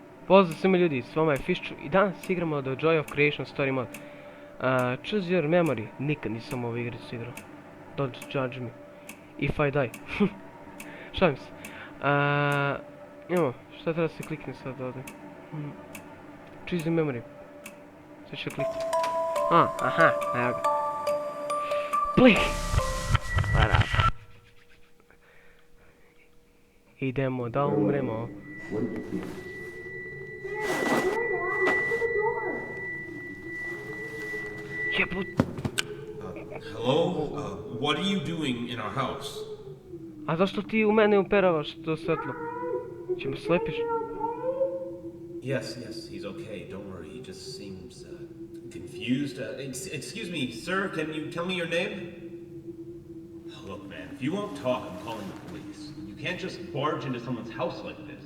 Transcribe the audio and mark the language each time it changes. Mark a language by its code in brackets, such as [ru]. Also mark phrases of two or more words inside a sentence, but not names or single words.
[sr] Pozdrav svima ljudi, s vama je Fishchu i danas igramo TJoC Story Mode. [en] Choose your memory. [sr] Nikad nisam ovu igricu igrao. [en] Don't judge me if I die. [sr] Šalim se. Imamo, šta treba se klikne sad ovdje? [en] Choose your memory. [sr] Sve ću kliknuti. Aha, evo ga. Play! Idemo da umremo. [en] Hello? What are you doing in our house? [sr] A zašto ti u mene uperavaš to svetlo? Če me slepiš? [en] Yes, he's okay. Don't worry. He just seems confused. Excuse me, sir. Can you tell me your name? Look, man. If you won't talk, I'm calling the police. You can't just barge into someone's house like this.